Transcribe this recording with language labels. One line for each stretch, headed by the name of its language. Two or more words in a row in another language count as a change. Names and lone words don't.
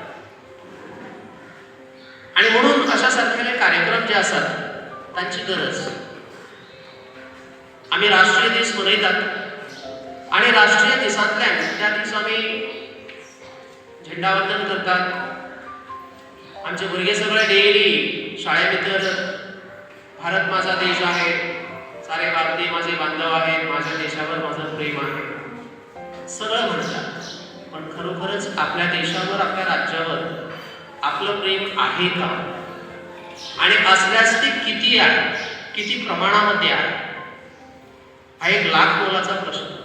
Konkani: आनी म्हणून अशा सारकेले कार्यक्रम जे आसात तांची गरज. आमी राष्ट्रीय दीस मनयतात आनी राष्ट्रीय दिसांतल्यान त्या दीस आमी झेंडावंदन करतात. आमचे भुरगे सगळे डेली शाळे भितर
Marathi: भारत माझा देश आहे, सारे भारतीय माझे बांधव आहेत, माझ्या देशावर माझं प्रेम आहे, सगळं म्हणतात. पण खरोखरच आपल्या देशावर, आपल्या राज्यावर आपलं प्रेम आहे का? आणि असल्यास ते किती आहे, किती प्रमाणामध्ये आहे, हा एक लाख मोलाचा प्रश्न.